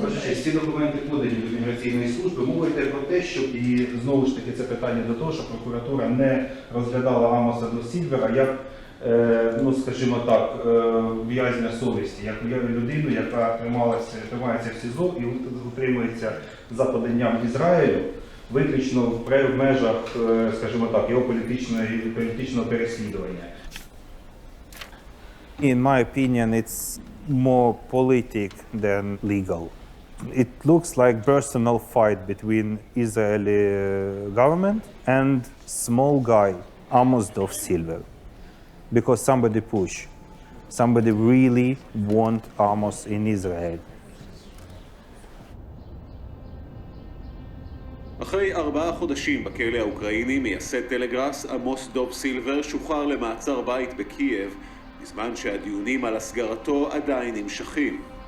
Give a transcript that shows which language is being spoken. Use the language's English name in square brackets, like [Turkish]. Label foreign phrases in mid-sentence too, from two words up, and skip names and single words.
[Ukrainian] Ваша честь, ці документи подані до міграційної служби. Мова йде про те, щоб і знову ж таки це питання до того, що прокуратура не розглядала Амоса до Сільвера як, ну скажімо так, в'язня совісті, як людину, яка тримається в СІЗО і утримується за поданням Ізраїлю, виключно в межах, скажімо так, його політичного переслідування. [English] In my opinion, it's more politic than legal. It looks like personal fight between Israeli government and small guy, Amos Dov Silver, because somebody really want Amos in Israel. [Hebrew] אחרי 4 חודשים בכלא האוקראיני, מייסד טלגראס עמוס דוב סילבר שוחרר למעצר בית בקייב, בזמן שהדיונים על הסגרתו עדיין נמשכים.